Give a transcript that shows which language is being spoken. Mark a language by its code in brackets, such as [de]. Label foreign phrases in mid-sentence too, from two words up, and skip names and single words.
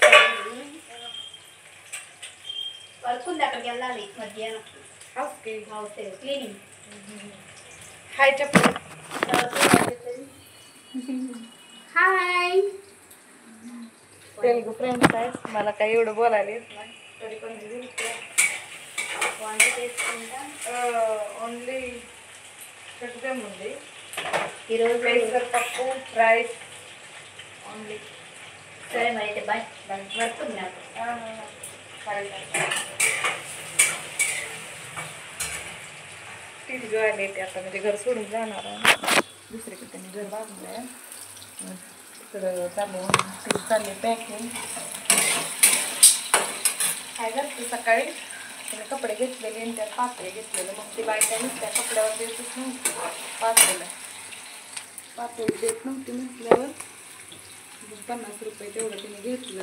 [te] వర్క్ ఉంది, అక్కడికి వెళ్ళాలి మధ్యాహ్నం. ఓకే [en] house cleaning. [te] హాయ్ చెప్పు. హాయ్. తెలుగు ఫ్రెండ్స్ [mr] आहे, मला काही एवढं बोलायला येत नाही, तरी पण [te] వంట చేసుకుంటా. ఓన్లీ ఉంది ఈరోజు పెసర పప్పు [en] rice only. [te] సరే మరి అయితే బాయ్. వర్క్ ఉంది నాకు. [mr] टीव्ही जोवायला येते आता, म्हणजे घर सोडून जाणार आहे दुसरीकडे, त्यांनी घर बांधलं आहे. तिकडं चालले पॅकिंग. काय करते सकाळी त्याने कपडे घेतलेले आणि त्यात पातळे घेतलेलं, मग ती बायका नुसत्या कपड्यावर देतच नव्हती, पातळ देत नव्हती म्हटल्यावर 50 रुपये तेवढं तिने घेतलं.